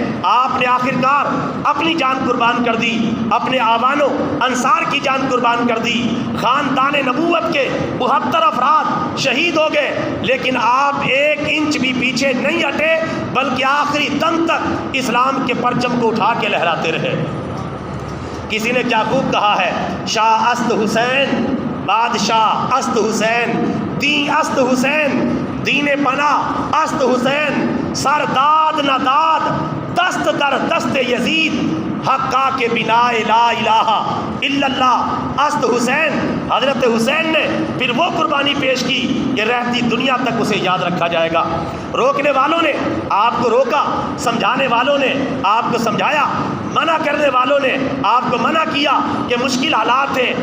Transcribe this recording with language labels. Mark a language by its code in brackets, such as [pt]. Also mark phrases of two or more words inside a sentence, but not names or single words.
[ur] آپ نے آخرکار اپنی جان قربان کر دی، اپنے آوانوں انصار کی جان قربان کر دی، خاندان نبوت کے 72 افراد شہید ہو گئے، لیکن آپ 1 انچ بھی پیچھے نہیں ہٹے بلکہ آخری دم تک اسلام کے پرچم کو اٹھا کے لہراتے رہے۔ کسی نے کیا خوب کہا ہے، [fa] شاہ است حسین، بادشاہ است حسین، دین است حسین، دین پناہ است حسین، سر داد نہ داد، دست در دست یزید، حقا کے بنا [ar] لا الہ الا اللہ [fa] است حسین۔ [ur] حضرت حسین نے پھر وہ قربانی پیش کی کہ رہتی دنیا تک اسے یاد رکھا جائے گا۔ روکنے والوں نے آپ کو روکا، سمجھانے والوں نے آپ کو سمجھایا، منع کرنے والوں نے آپ کو منع کیا کہ مشکل حالات ہیں۔